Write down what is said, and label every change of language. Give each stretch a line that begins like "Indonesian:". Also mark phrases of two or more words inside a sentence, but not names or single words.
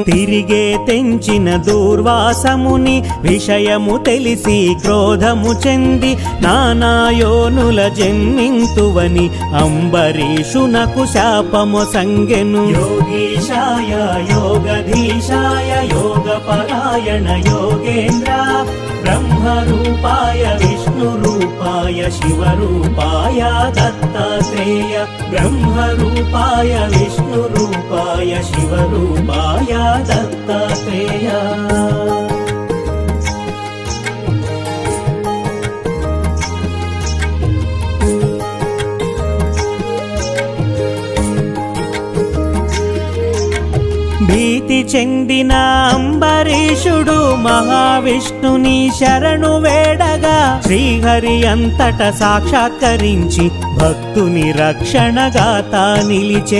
Telugu: తిరిగే తెంచిన దూర్వాసముని విషయము తెలిసి క్రోధము చెంది నానాయోనుల జన్మింతువని అంబరీషునకు శాపము సంగెను.
Sanskrit: యోగీశాయ యోగధీశాయ యోగపరాయణ योगेन्द्र ब्रह्मरूपाय विष्णुरूपाय शिवरूपाय दत्तात्रेय ब्रह्मरूपाय विष्णुरूपाय शिवरूपाय दत्तात्रेय।
Telugu: భీతి చెందిన అంబరీషుడు మహావిష్ణుని శరణు వేడగా శ్రీహరి అంతట సాక్షాత్కరించి భక్తుని రక్షణగాతా నిలిచే.